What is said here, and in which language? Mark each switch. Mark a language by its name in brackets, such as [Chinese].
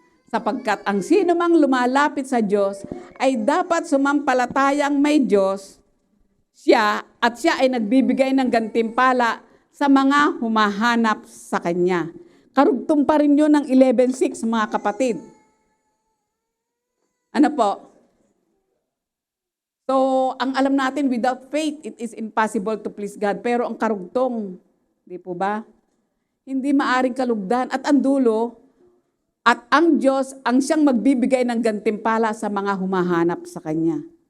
[Filipino] Sapagkat ang sino mang lumalapit sa Diyos ay dapat sumampalatayang may Diyos, siya ay nagbibigay ng gantimpala sa mga humahanap sa Kanya. Karugtong pa rin yun ng 11:6, mga kapatid. Ano po? [English] So, [Filipino] ang alam natin, [English] without faith, it is impossible to please God. [Filipino] Pero ang karugtong, di po ba? Hindi maaring kalugdan. At ang dulo, at ang Diyos ang siyang magbibigay ng gantimpala sa mga humahanap sa Kanya.